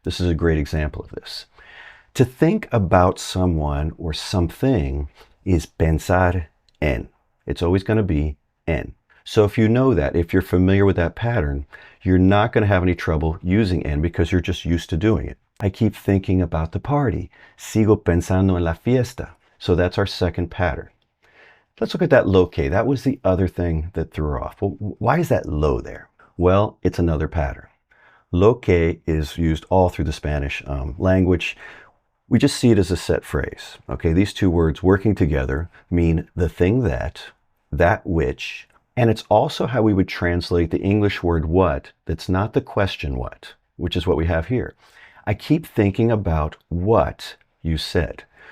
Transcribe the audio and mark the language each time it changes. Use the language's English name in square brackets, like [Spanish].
[English] This is a great example of this. To think about someone or something is pensar en. It's always going to be en. So if you know that, if you're familiar with that pattern, you're not going to have any trouble using en because you're just used to doing it. I keep thinking about the party. [Spanish] Sigo pensando en la fiesta. [English] So that's our second pattern. Let's look at that lo que. That was the other thing that threw her off. Well, why is that lo there? Well, it's another pattern. Lo que is used all through the Spanish language. We just see it as a set phrase. Okay, these two words working together mean the thing that which, and it's also how we would translate the English word what that's not the question what, which is what we have here. I keep thinking about what you said.